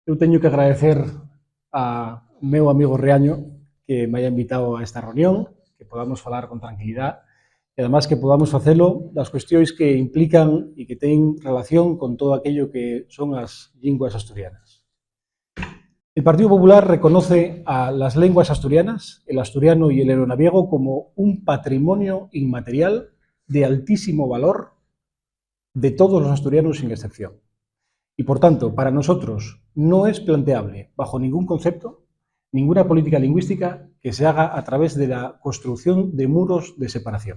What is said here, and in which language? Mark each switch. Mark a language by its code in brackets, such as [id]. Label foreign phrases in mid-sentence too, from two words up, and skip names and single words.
[gl] Eu teño que agradecer a meu amigo Riaño que [es] me haya invitado [gl] a esta reunión, que podamos falar con tranquilidade e además que podamos facelo das cuestións que implican e que teñen relación con [es] todo aquello [gl] que son as linguas asturianas. [es] El Partido Popular reconoce a las lenguas asturianas, el asturiano y el aeronaviego, como un patrimonio inmaterial de altísimo valor de todos los asturianos sin excepción. Y por tanto, para nosotros no es planteable, bajo ningún concepto, ninguna política lingüística que se haga a través de la construcción de muros de separación.